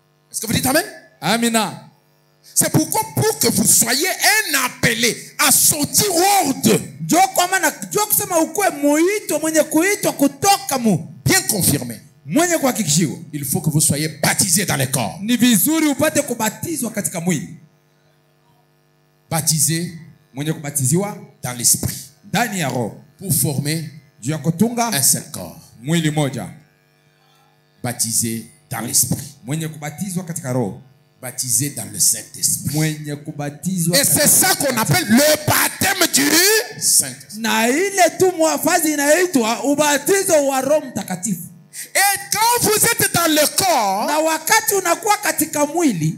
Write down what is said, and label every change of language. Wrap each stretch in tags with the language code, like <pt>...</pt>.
<fr>Est-ce que vous dites amen?</fr> <sw>Amina.</sw> <fr>C'est pourquoi pour que vous soyez un appelé à sortir hors de,</fr> <sw>Kusema ukue muito mwenye kuitwa kutoka mu</sw> <fr>bien confirmé,</fr> <sw>mwenye kuhakikishiwa,</sw> <fr>il faut que vous soyez baptisés dans le corps.</fr> <sw>ni vizuri upate kubatizwa katika mwili.</sw> <fr>Baptisés</fr> <sw>Mwenye kubatiziwa</sw> <fr>dans l'esprit</fr> <sw>ndani ya roho</sw> <fr>pour former</fr> <sw>juu ya kutunga</sw> <fr>un seul corps.</fr> <sw>mwili moja.</sw> <fr>Baptisés dans l'esprit,</fr> <sw>Mwenye kubatizwa katika roho,</sw> <fr>baptisés dans le Saint-Esprit.</fr> <sw>mwenye kubatizwa</sw> <fr>Et c'est ça qu'on appelle le baptême du Saint-Esprit.</fr> <sw>na ile tu mwafazi inaitwa ubatizo wa Roho Mtakatifu.</sw> <fr>Et quand vous êtes dans le corps,</fr> <sw>Na wakati unakuwa katika mwili,</sw>